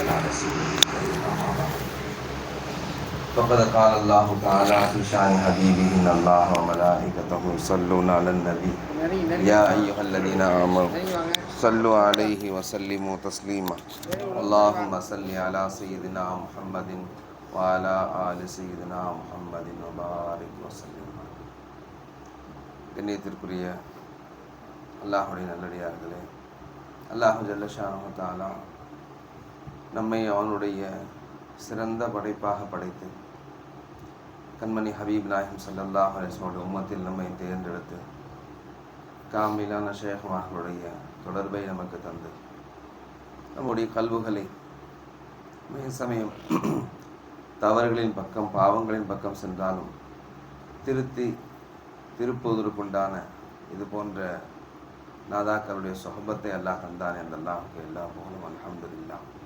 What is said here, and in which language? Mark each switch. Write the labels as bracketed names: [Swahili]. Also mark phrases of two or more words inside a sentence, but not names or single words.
[Arabic] فقد قال الله تعالى في شأن حبيبه إن الله وملائكته يصلون على النبي يا أيها الذين آمنوا صلوا عليه وسلموا تسليما اللهم صل على سيدنا محمد وعلى آل سيدنا محمد وبارك وسلم. [Tamil] கண்ணியத்திற்குரிய அல்லாஹுடைய நல்லடியார்களே, [Arabic] الله جل شأنه تعالى [Tamil] நம்மை அவனுடைய சிறந்த படைப்பாக படைத்து கண்மணி ஹபீப் நாயகம் [Arabic] صلى الله عليه وسلم [Tamil] உம்மத்தில் நம்மை தேர்ந்தெடுத்து காமிலான ஷேഖ்மார்களுடைய தொடர்பை நமக்கு தந்து நம்முடைய கல்வுகளை மிக சமயம் தவறுகளின் பக்கம் பாவங்களின் பக்கம் சென்றாலும் திருப்புவதற்குண்டான இது போன்ற நாதாக்களுடைய சொஹபத்தை அல்லாஹ் தந்தான் என்றெல்லாம் எல்லா புகழும் அல்ஹம்துலில்லாஹ்.